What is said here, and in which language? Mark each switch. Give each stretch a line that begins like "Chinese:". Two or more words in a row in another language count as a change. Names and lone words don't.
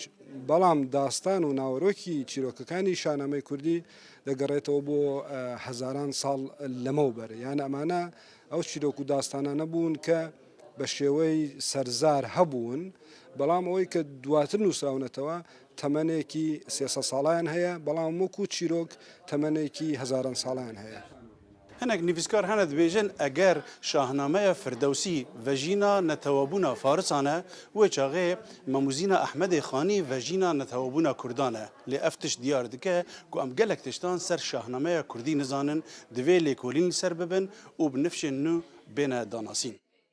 Central Kurdish: بەڵام داستان و ناوەڕۆکی چیرۆکەکانی شانامەی کوردی دەگەڕێتەوە بۆ هەزاران ساڵ لەمەوبەر، یان ئەمانە ئەو چیرۆک و داستانانە بوون کە بە شێوەی سەرزار هەبوون، بەڵام ئەوەی کە دواتر نووسراونەتەوە تەمەنێکی 300 ساڵیان هەیە، بەڵام وەکو چیرۆک تەمەنێکی هەزاران ساڵیان هەیە.
Kurdish: هەنێک نویسکار هەنە دەبێژن ئەگەر شاهنامەیە فردەوسی ڤەژینا نەتەوەبوونا فارسانە وێ چاغێ مەموزینە ئەحمەدێ خانی ڤەژینا نەتەوەبوونا کوردانە لێ ئەف تشت دیار دکە کو ئەم gelek tiştan ser şahnamaya Kurdî nizanin divê lêkolîn li ser bibin û bi nifşên nû bêne danasîn.